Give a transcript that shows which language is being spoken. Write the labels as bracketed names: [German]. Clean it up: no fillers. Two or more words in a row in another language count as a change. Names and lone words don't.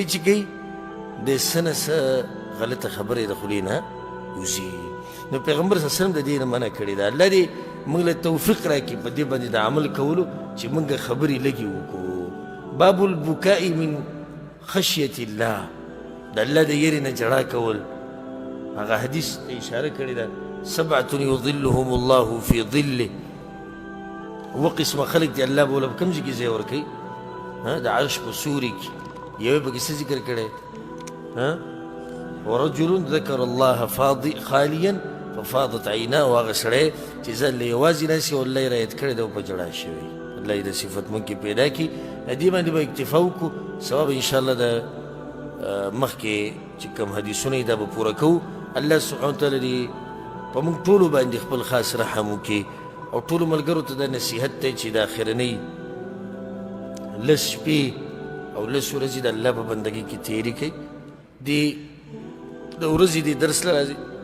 [Pashto] چې کوي د څه نه څه غلطه خبرې د خولې نه وځي نو پیغمبر [Arabic] صلی الله علیه وسلم [Pashto] د دې نه منع کړې ده الله دې موږ له توفیق راکړي په دې باندې د عمل کولو چې موږ خبرې لږې وکړو [Arabic] باب البکاء من خشیة الله [Pashto] د الله د یېرې نه ژړا کول هغه حدیث ته اشاره کړې ده [Arabic] سبعة یظلهم الله فی ظله [Pashto] اوه قسمه خلق دي الله به وله په کوم ځای کې ځای ورکوي د عرش په سوري کې یوې پکې څه ذکر کړی [Arabic] ورجل ذكر الله خاليا ففاضت عيناه [Pashto] هغه سړی چې ځان له یوازې ناسي او الله یې رایت کړی ده او په ژړا شوی الله یې د صفت مونږ کې پیدا کړي دې باندې به اکتفا وکړو ثواب انشاءالله د مخکې چې کوم حدیثونه یې دا به پوره کوو [Arabic] الله سبحانه وتعالی [Pashto] دې په مونږ ټولو باندې خپل خاص رحم وکړي او ټولو ملګرو ته دا نصیحت دی چې د اخرنۍ لس شپې او لس ورځې د الله په بندګۍ کې تېرې کړئ د ورځې دې درس له راځي